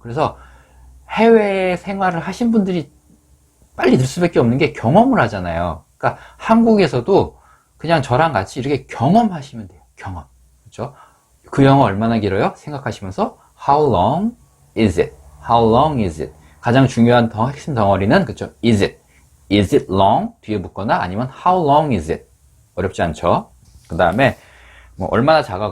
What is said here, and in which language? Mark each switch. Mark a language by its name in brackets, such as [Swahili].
[Korean] 그래서 해외 생활을 하신 분들이 빨리 늘 수밖에 없는 게 경험을 하잖아요. 그러니까 한국에서도 그냥 저랑 같이 이렇게 경험하시면 돼요. 경험. 그렇죠? 그 영화 얼마나 길어요? [English] 생각하시면서 how long is it? how long is it? [Korean] 가장 중요한 핵심 덩어리는 그렇죠? [English] is it long? [Korean] 뒤에 붙거나 아니면 [English] how long is it? [Korean] 어렵지 않죠? 그 다음에 뭐 얼마나 작아?